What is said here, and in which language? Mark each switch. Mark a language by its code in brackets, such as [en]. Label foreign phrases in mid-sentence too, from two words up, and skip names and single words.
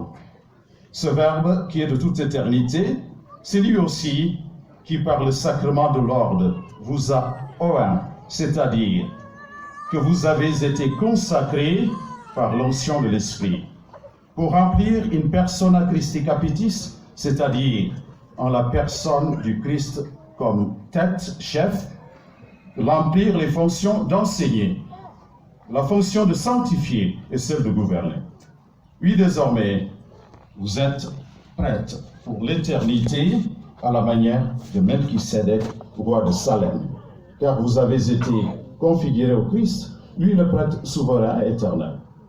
[fr] Ce Verbe qui est de toute éternité, c'est lui aussi qui, par le sacrement de l'ordre, vous a oint, c'est-à-dire que vous avez été consacrés par l'onction de l'Esprit, pour remplir une [la] persona Christi capitis, [fr] c'est-à-dire en la personne du Christ comme tête, chef, remplir les fonctions d'enseigner, la fonction de sanctifier et celle de gouverner. Oui, désormais, vous êtes prêtes pour l'éternité à la manière de Melchisédek, roi de Salem, car vous avez été configurés au Christ, lui le prêtre souverain éternel.